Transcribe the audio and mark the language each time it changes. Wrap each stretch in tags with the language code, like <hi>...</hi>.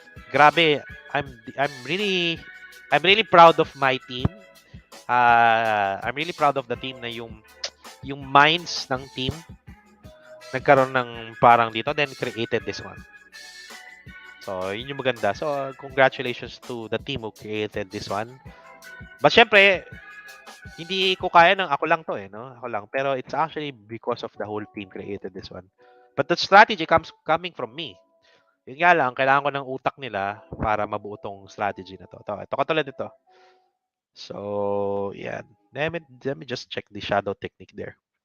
<en>Grabe, I'm really proud of my team. I'm really proud of the team</en> <tl>na yung minds ng team nagkaroon ng parang dito</tl> <en>then created this one.</en> <tl>So, yun yung maganda.</tl> <en>So, congratulations to the team who created this one.</en> <tl>But syempre, hindi ko kaya ng ako lang to eh, no? Ako lang. Pero</tl> <en>it's actually because of the whole team created this one. But the strategy coming from me.</en> <tl>Yun nga lang, kailangan ko ng utak nila para mabuo tong strategy na to. Ito katulad nito.</tl> <en>So, yan. Let me just check the shadow technique there.</en>